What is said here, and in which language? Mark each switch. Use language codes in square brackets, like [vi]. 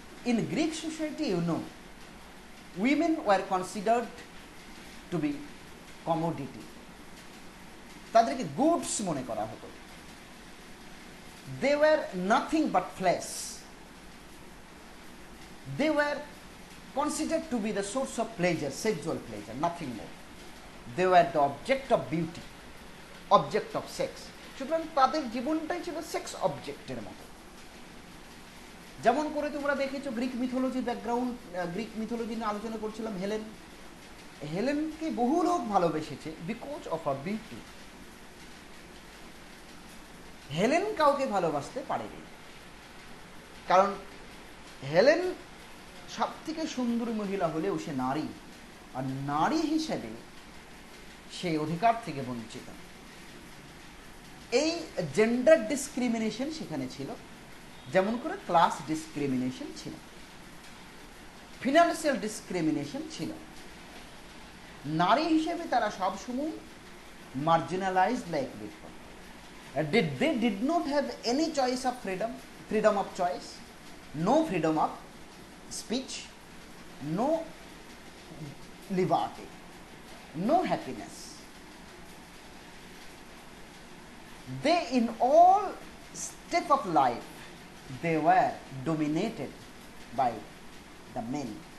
[en] In Greek society, you know, women were considered to be commodity. [bn] তাদেরকে goods মনে করা হতো। [en] They were nothing but flesh. They were considered to be the source of pleasure, sexual pleasure, nothing more. They were the object of beauty, object of sex. [bn] সুতরাং তাদের জীবনটাই ছিল sex অবজেক্টের মতো। যেমন করে তোমরা দেখেছো Greek mythology background, Greek mythology নিয়ে আলোচনা করছিলাম। হেলেনকে বহু লোক ভালোবেসেছে [en] Because of her beauty. [bn] Helen কাউকে ভালোবাসতে পারেনি, কারণ হেলেন সব থেকে সুন্দরী মহিলা হলেও সে নারী, আর নারী হিসেবে সেই অধিকার থেকে বঞ্চিত। এই জেন্ডার ডিসক্রিমিনেশন সেখানে ছিল, যেমন করে ক্লাস ডিসক্রিমিনেশন ছিল, ফিনান্সিয়াল ডিসক্রিমিনেশন ছিল। নারী হিসেবে তারা সবসময় [en] marginalized like people. They did not have any choice of freedom of choice, no freedom of speech, no liberty, no happiness. They, in all step of life, they were dominated by the men.